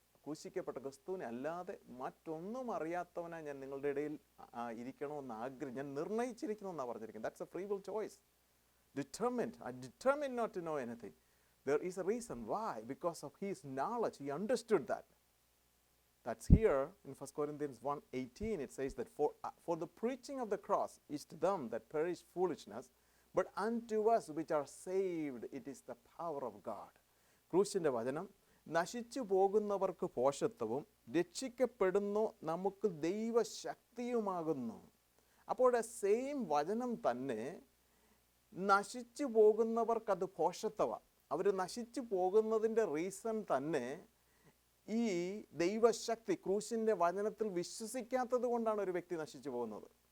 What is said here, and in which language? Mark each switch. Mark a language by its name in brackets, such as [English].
[Malayalam] ക്രൂശിക്കപ്പെട്ട ക്രിസ്തുവിനെ അല്ലാതെ മറ്റൊന്നും അറിയാത്തവനായി ഞാൻ നിങ്ങളുടെ ഇടയിൽ ഇരിക്കണമെന്ന് ഞാൻ നിർണയിച്ചിരിക്കണമെന്നാണ് പറഞ്ഞിരിക്കുന്നത്. [English] That's a free will choice. Determined. I determined not to know anything. There is a reason why. Because of his knowledge, he understood that. That's here in 1 Corinthians 1:18. It says that for the preaching of the cross is to them that perish foolishness, but unto us which are saved it is the power of God. [Malayalam] ക്രൂശിൻ്റെ വചനം നശിച്ചു പോകുന്നവർക്ക് പോഷത്വവും രക്ഷിക്കപ്പെടുന്നു നമുക്ക് ദൈവശക്തിയുമാകുന്നു. അപ്പോൾ same വചനം തന്നെ നശിച്ചു പോകുന്നവർക്കത് പോഷത്വമാണ്. അവർ നശിച്ചു പോകുന്നതിൻ്റെ റീസൺ തന്നെ ഈ ദൈവശക്തി ക്രൂശിൻ്റെ വചനത്തിൽ വിശ്വസിക്കാത്തത് കൊണ്ടാണ് ഒരു വ്യക്തി നശിച്ചു പോകുന്നത്.